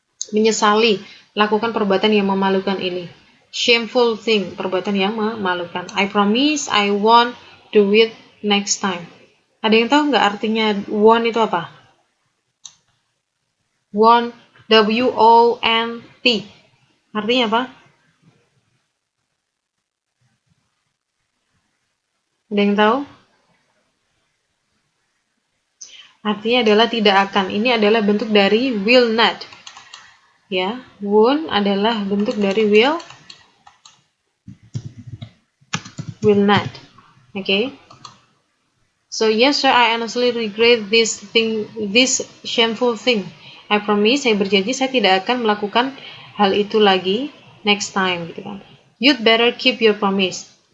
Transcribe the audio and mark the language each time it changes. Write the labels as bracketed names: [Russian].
[Indonesian] Menyesali lakukan perbuatan yang memalukan ini. [English] Shameful thing, [Indonesian] perbuatan yang memalukan. [English] I promise I won't do it next time. [Indonesian] Ada yang tahu nggak artinya won't itu apa? Won't, W-O-N-T. Artinya apa? Ada yang tahu? Artinya adalah tidak akan. Ini adalah bentuk dari will not. Ya, won't adalah bentuk dari will not. [English] Okay. So yes sir, I honestly regret this shameful thing. I promise, [Indonesian] saya berjanji saya tidak akan melakukan hal itu lagi [English] next time [Indonesian] gitu kan. [English] You'd better keep your promise.